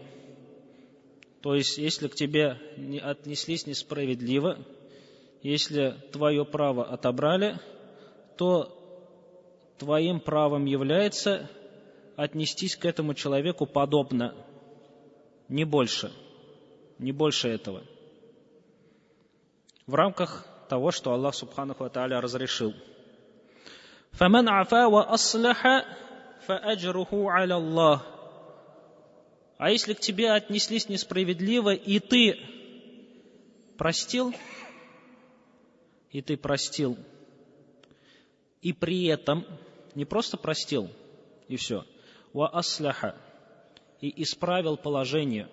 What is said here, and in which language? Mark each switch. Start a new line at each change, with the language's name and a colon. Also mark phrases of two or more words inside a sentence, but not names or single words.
Russian: То есть, если к тебе отнеслись несправедливо, если твое право отобрали, то твоим правом является отнестись к этому человеку подобно, не больше этого. В рамках того, что Аллах
Arabic: سبحانه وتعالى
Russian: разрешил.
Arabic: فَمَنْ عَفَا وَأَصْلَحَ فَأَجْرُهُ عَلَى اللَّهِ.
Russian: А если к тебе отнеслись несправедливо, и ты простил, и при этом не просто простил, и все,
Arabic: وأصلح,
Russian: и исправил положение.